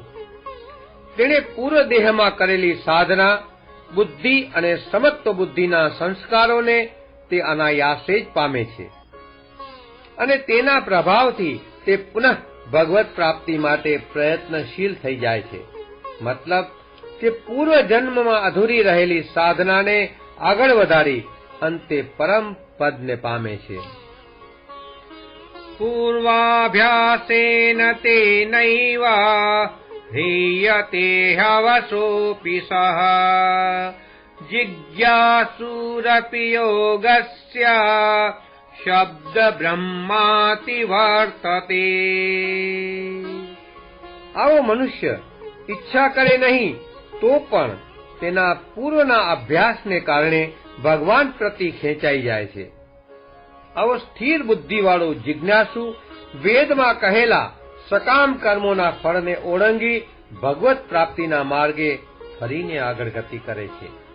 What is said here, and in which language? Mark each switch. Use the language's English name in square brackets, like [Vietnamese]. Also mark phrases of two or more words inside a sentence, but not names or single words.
[Gujarati] તેણે પૂર્વ દેહમાં કરેલી સાધના, બુદ્ધિ અને સમત્વ બુદ્ધિના સંસ્કારોને તે અનાયાસે જ પામે છે અને તેના પ્રભાવથી તે પુનઃ ભગવત પ્રાપ્તિ માટે પ્રયત્નશીલ થઈ જાય છે. મતલબ કે પૂર્વ જન્મમાં અધૂરી રહેલી સાધનાને આગળ વધારી અંતે પરમ પદને પામે છે. [Sanskrit] पूर्वाभ्यासेन तेनैव ह्रियते हवसोऽपि सः जिज्ञासुरपि योगस्य शब्द ब्रह्माति वर्तते. [Gujarati] આવો મનુષ્ય ઈચ્છા કરે નહીં તો પણ તેના પૂર્વના અભ્યાસને કારણે ભગવાન પ્રતિ ખેંચાઈ જાય છે. આવો સ્થિર બુદ્ધિવાળો જિજ્ઞાસુ વેદમાં કહેલા સકામ કર્મોના ફળને ઓળંગી ભગવત પ્રાપ્તિના માર્ગે ફરીને આગળ ગતિ કરે છે.